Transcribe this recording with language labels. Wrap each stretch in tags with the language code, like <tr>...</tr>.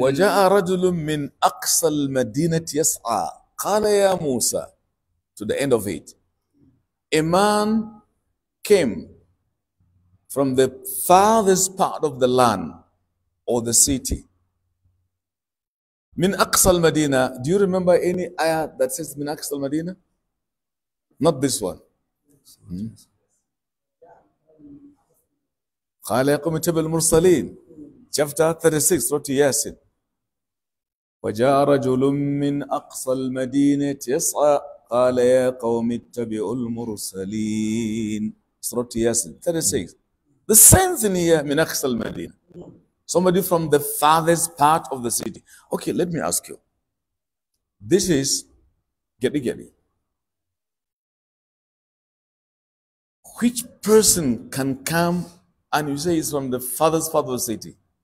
<ar>وجاء رجل من أقصى المدينة يسعى قال يا موسى,</ar> <en>to the end of it. A man came from the farthest part of the land or the city. Min Aqsa al-Madina. Do you remember any ayah that says Min Aqsa al-Madina? Not this one.</en> <ar>قال يا قوم اتبعوا المرسلين.</ar> <en>Chapter 36, Surah Yasin.</en> <ar>وجاء رجل من أقصى المدينة يسعى قال يا قوم اتبعوا المرسلين.</ar> <en>Surah Yasin 36. The same thing here,</en> <ar>من أقصى المدينة.</ar> <en>Somebody from the farthest part of the city. Okay, let me ask you. This is Gedi. Which person can come and you say he's from the farthest part of the city?</en>